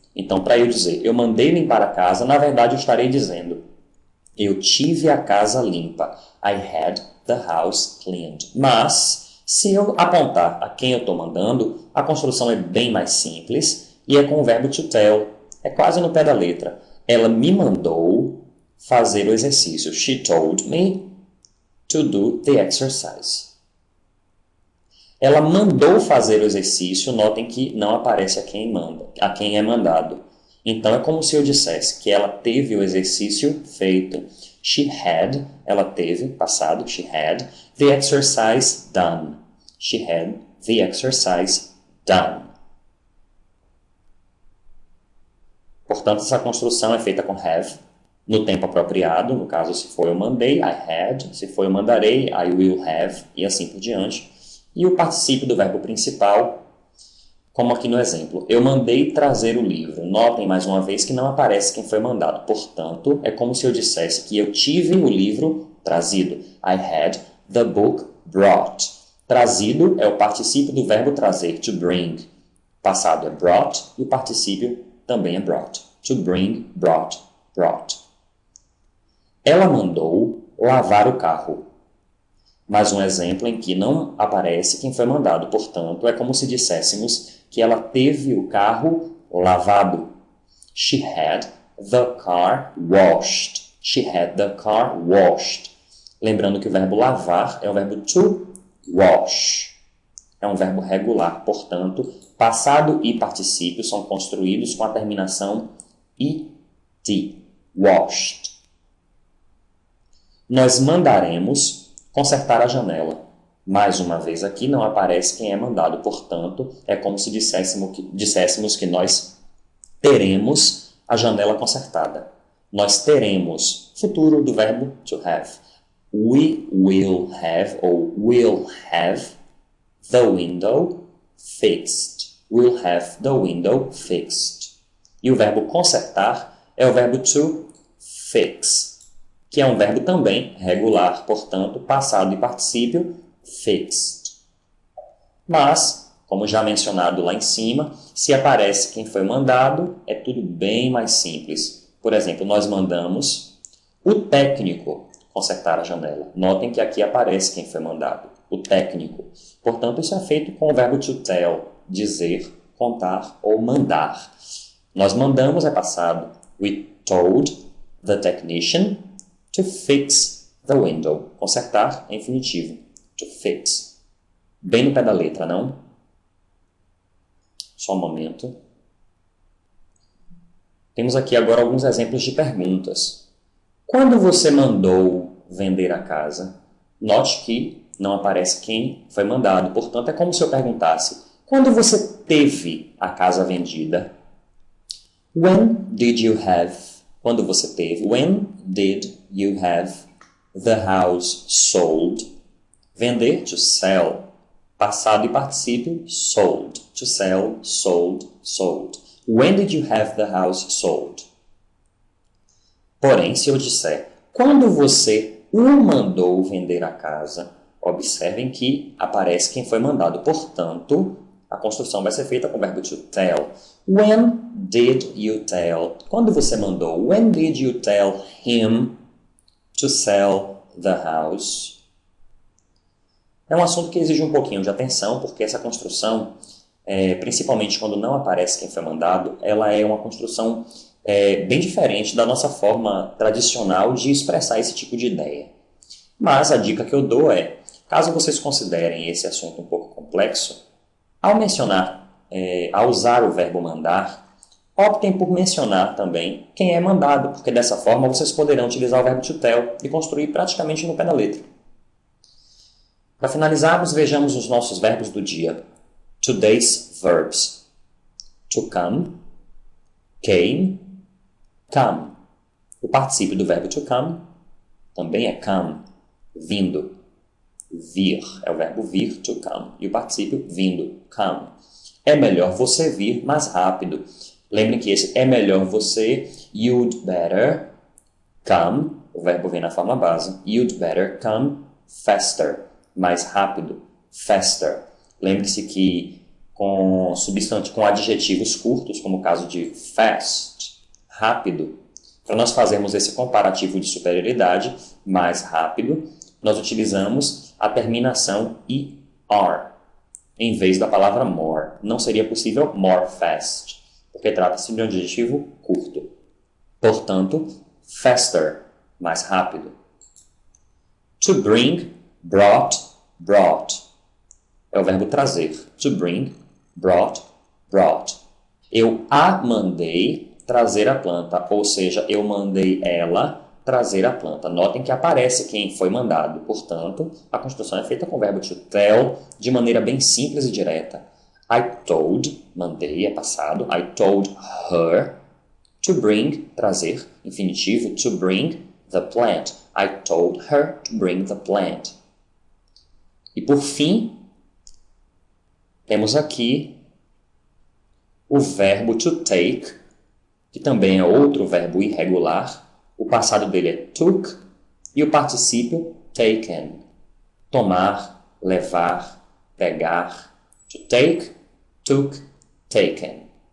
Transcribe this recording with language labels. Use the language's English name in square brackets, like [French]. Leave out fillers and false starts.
[Portuguese] Então, para eu dizer, eu mandei limpar a casa, na verdade eu estarei dizendo, eu tive a casa limpa. [English] I had the house cleaned. [Portuguese] Mas, se eu apontar a quem eu estou mandando, a construção é bem mais simples e é com o verbo to tell. É quase no pé da letra. Ela me mandou fazer o exercício. [English] She told me to do the exercise. [Portuguese] Ela mandou fazer o exercício. Notem que não aparece a quem é mandado. Então, é como se eu dissesse que ela teve o exercício feito. [English] She had, [Portuguese] ela teve, passado, [English] she had, the exercise done. She had the exercise done. [Portuguese] Portanto, essa construção é feita com have, no tempo apropriado. No caso, se for eu mandei, I had. Se for eu mandarei, [English] I will have. [Portuguese] E assim por diante. E o particípio do verbo principal, como aqui no exemplo. Eu mandei trazer o livro. Notem mais uma vez que não aparece quem foi mandado. Portanto, é como se eu dissesse que eu tive o livro trazido. [English] I had the book brought. [Portuguese] Trazido é o particípio do verbo trazer, to bring. Passado é brought e o particípio também é brought. [English] To bring, brought, brought. [Portuguese] Ela mandou lavar o carro. Mais um exemplo em que não aparece quem foi mandado. Portanto, é como se disséssemos que ela teve o carro lavado. [English] She had the car washed. She had the car washed. [Portuguese] Lembrando que o verbo lavar é o verbo to wash. É um verbo regular, portanto, passado e particípio são construídos com a terminação it, washed. Nós mandaremos consertar a janela. Mais uma vez aqui não aparece quem é mandado, portanto, é como se disséssemos que nós teremos a janela consertada. Nós teremos, futuro do verbo to have. [English] We will have, ou will have, the window fixed. We'll have the window fixed. [Portuguese] E o verbo consertar é o verbo to fix, que é um verbo também regular, portanto, passado e particípio fixed. Mas, como já mencionado lá em cima, se aparece quem foi mandado, é tudo bem mais simples. Por exemplo, nós mandamos o técnico consertar a janela. Notem que aqui aparece quem foi mandado, o técnico. Portanto, isso é feito com o verbo to tell, dizer, contar ou mandar. Nós mandamos é passado. [English] We told the technician to fix the window. [Portuguese] Consertar é infinitivo. To fix. Bem no pé da letra, não? Só um momento. Temos aqui agora alguns exemplos de perguntas. Quando você mandou vender a casa? Note que não aparece quem foi mandado. Portanto, é como se eu perguntasse: quando você teve a casa vendida? [English] When did you have? [Portuguese] Quando você teve. [English] When did you have the house sold? [Portuguese] Vender, to sell. Passado e particípio, sold. [English] To sell, sold, sold. When did you have the house sold? [Portuguese] Porém, se eu disser, quando você o mandou vender a casa, observem que aparece quem foi mandado. Portanto, a construção vai ser feita com o verbo to tell. [English] When did you tell? [Portuguese] Quando você mandou. [English] When did you tell him to sell the house? [Portuguese] É um assunto que exige um pouquinho de atenção, porque essa construção, principalmente quando não aparece quem foi mandado, ela é uma construção bem diferente da nossa forma tradicional de expressar esse tipo de ideia. Mas a dica que eu dou é, caso vocês considerem esse assunto um pouco complexo, ao usar o verbo mandar, optem por mencionar também quem é mandado, porque dessa forma vocês poderão utilizar o verbo to tell e construir praticamente no pé da letra. Para finalizarmos, vejamos os nossos verbos do dia. [English] Today's verbs. To come, came, come. [Portuguese] O particípio do verbo to come também é come, vindo. Vir é o verbo vir, to come. E o particípio vindo, come. É melhor você vir mais rápido. Lembrem que esse é melhor você, [English] you'd better come. [Portuguese] O verbo vem na forma base. [English] You'd better come faster. [Portuguese] Mais rápido, faster. Lembre-se que com adjetivos curtos, como o caso de fast, rápido, para nós fazermos esse comparativo de superioridade, mais rápido, nós utilizamos a terminação ER, em vez da palavra more. Não seria possível more fast, porque trata-se de um adjetivo curto. Portanto, faster, mais rápido. [English] To bring, brought, brought. [Portuguese] É o verbo trazer. [English] To bring, brought, brought. [Portuguese] Eu a mandei trazer a planta, ou seja, eu mandei ela trazer a planta. Notem que aparece quem foi mandado. Portanto, a construção é feita com o verbo to tell de maneira bem simples e direta. [English] I told, [Portuguese] mandei, é passado. [English] I told her to bring, [Portuguese] trazer, infinitivo, [English] to bring the plant. I told her to bring the plant. [Portuguese] E por fim, temos aqui o verbo to take, que também é outro verbo irregular. O passado dele é took e o particípio taken. Tomar, levar, pegar. [English] To take, took, taken.